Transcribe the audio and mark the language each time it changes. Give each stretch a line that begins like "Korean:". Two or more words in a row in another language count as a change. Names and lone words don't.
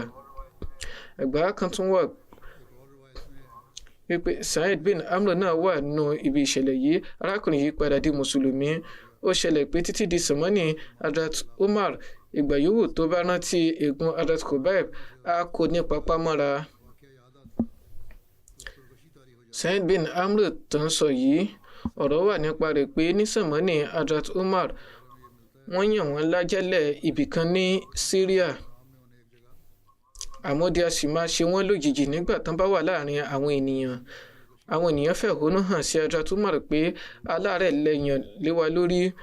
Yoruba: Ẹ̀gbá kan tún wà wípé Sa'id bin Amr náà wà nínú ibi ìṣẹ̀lẹ̀ yìí. Arákùnrin yìí padà di mùsùlùmí. Ó ṣẹlẹ̀ pé títí di sàmánì Hazrat Umar, ìgbà yòówù tó bá rántí ègún Hazrat Khubayb, a kò ní papá mọ́ra. Sa'id bin Amr tó ń sọ yìí, ọ̀rọ̀ wà nípa rẹ̀ pé ní sàmánì Hazrat Umar, wọ́n yàn wọ́n lájẹ́lẹ̀ ibìkan ní Syria. Àmọ́dí a sì máa ṣe wọ́n lójijì nígbà tán bá wà láàrin àwọn ènìyàn. Àwọn ènìyàn fẹ̀hónú hàn sí Hazrat Umar pé aláàrẹ̀ lẹ́yìn lé wa lórí.